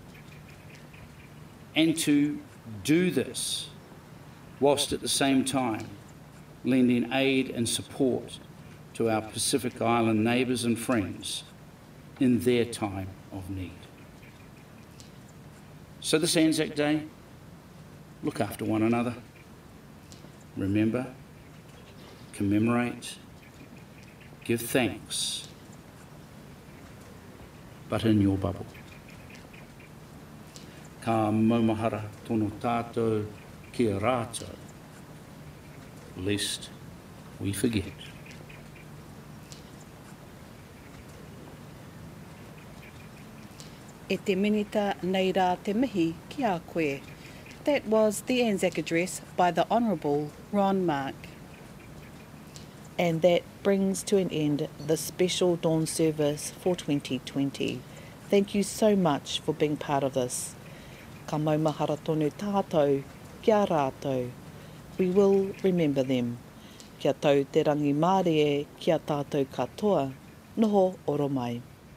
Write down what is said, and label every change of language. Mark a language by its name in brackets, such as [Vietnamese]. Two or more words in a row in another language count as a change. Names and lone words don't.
[English] And to do this whilst at the same time lending aid and support to our Pacific Island neighbours and friends in their time of need. So this Anzac Day, look after one another. Remember, commemorate, give thanks, but in your bubble. [Māori] Ka maumahara tono tātou kia rātou, [English] lest we forget. [Māori] E te minita nei rā te mihi ki a koe. [English] That was the Anzac address by the Honourable Ron Mark. And that brings to an end the special dawn service for 2020. Thank you so much for being part of this. [Māori] Ka maumahara tonu tātou, kia rātou. [English] We will remember them. [Māori] Kia tau te rangi Māori e, kia tātou katoa. Noho oro mai.